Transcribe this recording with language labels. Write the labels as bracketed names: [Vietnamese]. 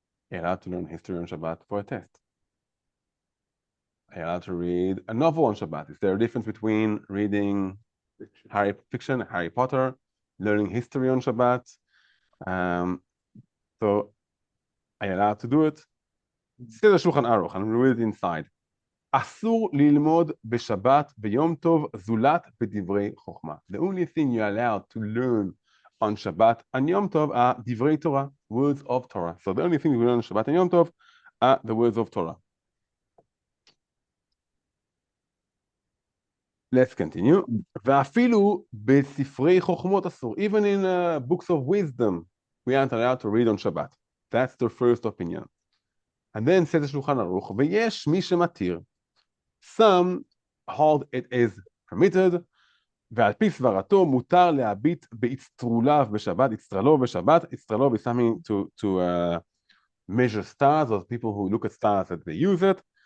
[English] You're allowed to learn history on Shabbat for a test. You're allowed to read a novel on Shabbat. Is there a difference between reading fiction, Harry Potter, learning history on Shabbat? So are you allowed to do it? סדר שולחן ערוך, I'm read it inside. [Hebrew] אסור ללמוד בשבת ביום טוב זולת בדברי חוכמה. [English] The only thing you're allowed to learn on Shabbat and Yom Tov are divrei Torah, words of Torah. So the only thing we learn on Shabbat and Yom Tov are the words of Torah. Let's continue. [Hebrew] ואפילו בספרי חוכמות אסור. [English] Even in books of wisdom, we aren't allowed to read on Shabbat. That's the first opinion. And then says the Shulchan Aruch, [Hebrew] ויש מי שמתיר. [English] Some hold it is permitted, [Hebrew] ועל פי סברתו מותר להביט באצטרוליו בשבת, אצטרלו בשבת, [English] אצטרלו is something to measure stars, or people who look at stars that they use it.